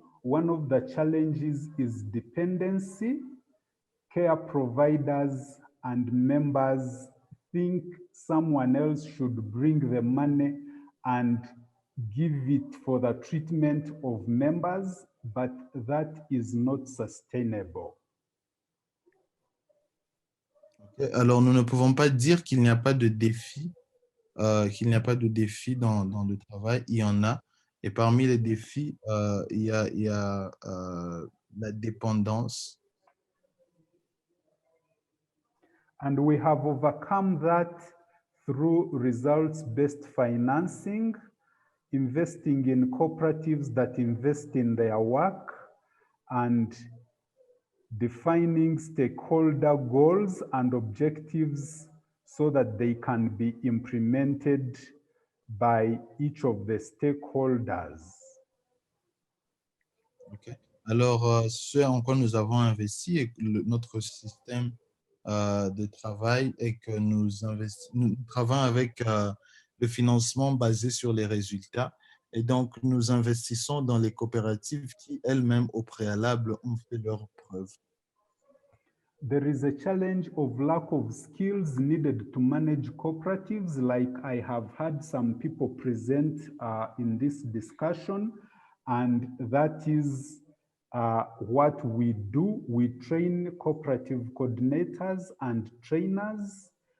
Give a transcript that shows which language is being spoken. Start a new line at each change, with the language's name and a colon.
English: One of the challenges is dependency. Care providers and members think someone else should bring the money and give it for the treatment of members, but that is not sustainable.
French: Alors, nous ne pouvons pas dire qu'il n'y a pas de défi, dans le travail. Il y en a. Et parmi les défis, il y a la dépendance.
English: And we have overcome that through results-based financing, investing in cooperatives that invest in their work, and defining stakeholder goals and objectives so that they can be implemented by each of the stakeholders. Okay.
French: Alors, ce en quoi nous avons investi et notre système de travail est que nous travaillons avec le financement basé sur les résultats. Et donc, nous investissons dans les coopératives qui elles-mêmes, au préalable, ont fait leurs preuves.
English: There is a challenge of lack of skills needed to manage cooperatives, like I have had some people present in this discussion, and that is what we do. We train cooperative coordinators and trainers.